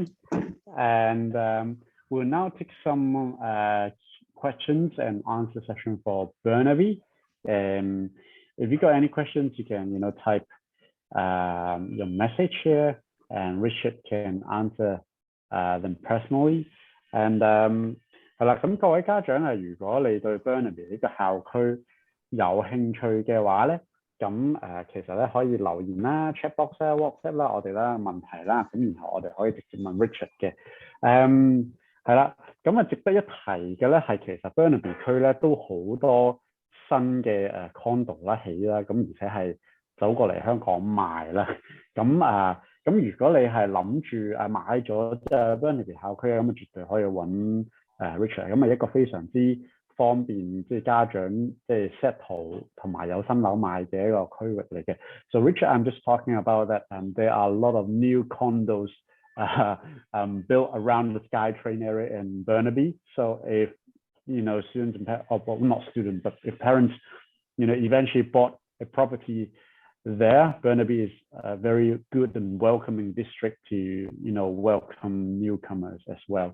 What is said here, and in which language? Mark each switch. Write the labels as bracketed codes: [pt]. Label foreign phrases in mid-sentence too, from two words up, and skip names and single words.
[en] And we'll now take some questions and answer session for Burnaby. If you got any questions, you can, you know, type your message here, and Richard can answer them personally. [yue] And 係啦，咁各位家長啊，如果你對 Burnaby 呢個校區有興趣嘅話咧，咁其實咧可以留言啦、 [en] chat box [yue] 啦、WhatsApp 啦，我哋啦問題啦，咁然後我哋可以直接問 Richard 嘅。係啦，咁值得一提嘅咧係其實 Burnaby 區咧都好多新嘅condo 啦起啦，咁而且係走過嚟香港賣啦，咁如果你係諗住買咗Burnaby 校區咁絕對可以揾Richard， 咁一個非常之方便即係家長即係 settle 同埋有新樓賣嘅一個區域嚟嘅。 [en] So Richard, I'm just talking about that there are a lot of new condos built around the SkyTrain area in Burnaby. So if you know students or well, not students, but if parents you know eventually bought a property there, Burnaby is a very good and welcoming district to you know welcome newcomers as well.